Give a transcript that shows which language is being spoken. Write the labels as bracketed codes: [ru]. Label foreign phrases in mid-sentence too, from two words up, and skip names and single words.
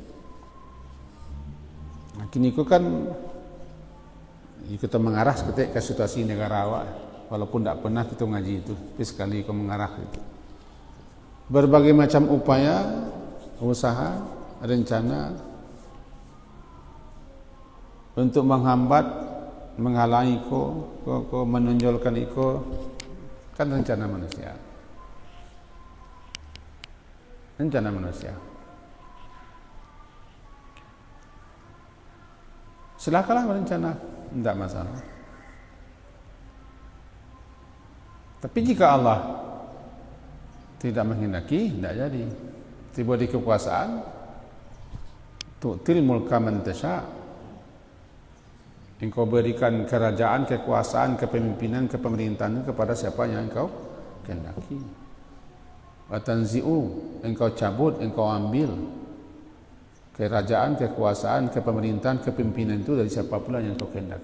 [id] Nah, kini kan kita mengarah ke situasi negara awak, walaupun tidak pernah kita ngaji itu, tapi sekali kau mengarah itu. Berbagai macam upaya, usaha, rencana untuk menghambat, menghalangi ko menonjolkan iko, kan rencana manusia. Rencana manusia. Silakanlah berencana, tidak masalah. Tapi jika Allah tidak menghendaki, tidak jadi. Tiba di kekuasaan, [ar] تؤتي الملك من تشاء'. [id] Engkau berikan kerajaan, kekuasaan, kepemimpinan, kepemerintahan kepada siapa yang engkau kehendaki. [ar] وتنزع, [id] engkau cabut, engkau ambil kerajaan, kekuasaan, kepemerintahan, kepemimpinan itu dari siapa pula yang engkau kehendaki.